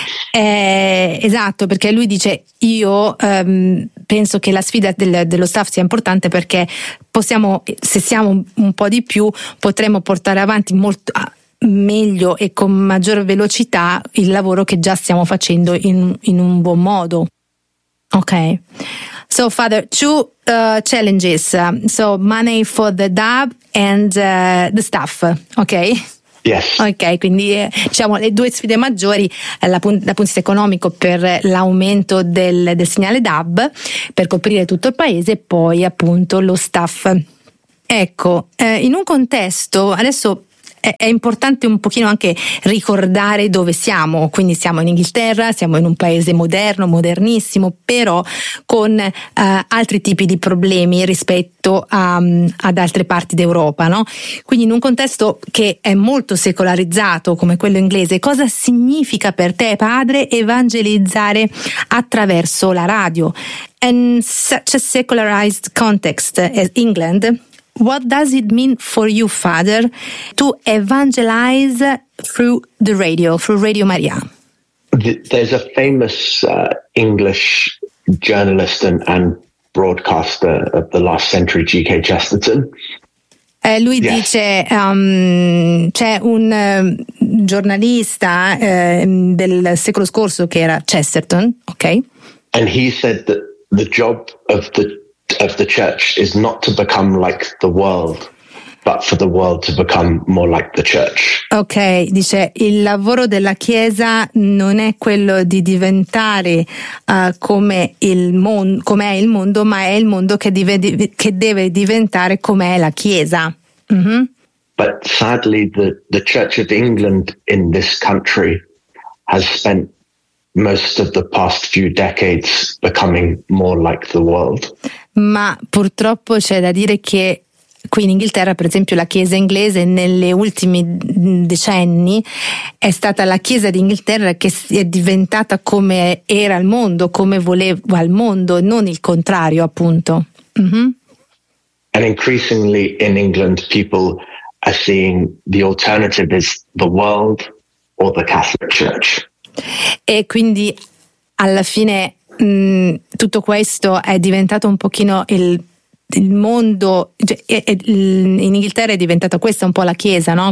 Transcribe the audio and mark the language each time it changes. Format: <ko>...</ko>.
<it>Esatto, perché lui dice io penso che la sfida dello staff sia importante, perché possiamo, se siamo un po' di più, potremo portare avanti molto meglio e con maggior velocità il lavoro che già stiamo facendo in un buon modo.</it> <en>Ok. So, Father, 2 challenges. So, money for the DAB and the staff. Ok. Yes.</en> <it>Ok, quindi diciamo le 2 sfide maggiori dal punto di vista economico per l'aumento del segnale DAB per coprire tutto il paese, e poi appunto lo staff. Ecco, in un contesto, adesso è importante un pochino anche ricordare dove siamo, quindi siamo in Inghilterra, siamo in un paese moderno, modernissimo, però con altri tipi di problemi rispetto ad altre parti d'Europa, no? Quindi in un contesto che è molto secolarizzato come quello inglese, cosa significa per te, padre, evangelizzare attraverso la radio?</it> <en>In such a secularized context as England, what does it mean for you, Father, to evangelize through the radio, through Radio Maria? There's a famous English journalist and broadcaster of the last century, G.K. Chesterton.</en> <it>Lui, yes, dice, c'è un giornalista del secolo scorso che era Chesterton, okay?</it> <en>And he said that the job of the church is not to become like the world, but for the world to become more like the church.</en> <it>Ok, dice il lavoro della chiesa non è quello di diventare come il mondo, come è il mondo, ma è il mondo che deve diventare come è la chiesa. Mm-hmm.</it> <en>But sadly the Church of England in this country has spent most of the past few decades becoming more like the world.</en> <it>Ma purtroppo c'è da dire che qui in Inghilterra, per esempio, la chiesa inglese nelle ultimi decenni è stata la chiesa d'Inghilterra che è diventata come era il mondo, come voleva il mondo, non il contrario, appunto. Mm-hmm.</it> <en>And increasingly in England people are seeing the alternative is the world or the Catholic Church.</en> <it>E quindi alla fine tutto questo è diventato un pochino il mondo, in Inghilterra è diventata questa un po' la chiesa, no?</it>